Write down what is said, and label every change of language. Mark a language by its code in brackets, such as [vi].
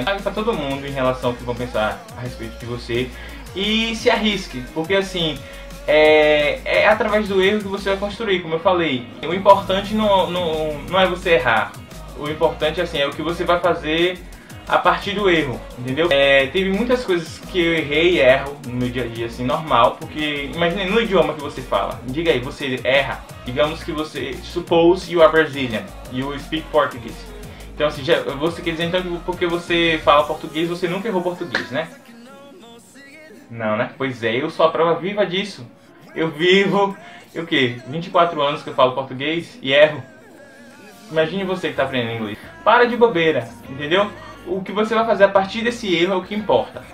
[pt] Então, para todo mundo em relação ao que vão pensar a respeito de você, e se arrisque, porque assim, é através do erro que você vai construir, como eu falei. O importante não é você errar, o importante assim, é o que você vai fazer a partir do erro, entendeu? Teve muitas coisas que eu errei e erro no meu dia a dia, assim, normal, porque imagine no idioma que você fala. Diga aí, você erra. Digamos que você, [en] suppose you are Brazilian, you speak Portuguese. [pt] Então assim, você quer dizer então que porque você fala português, você nunca errou português, né? Não, né? Pois é, eu sou a prova viva disso. Eu vivo, o quê? 24 anos que eu falo português e erro. Imagine você que está aprendendo inglês. Para de bobeira, entendeu? O que você vai fazer a partir desse erro é o que importa.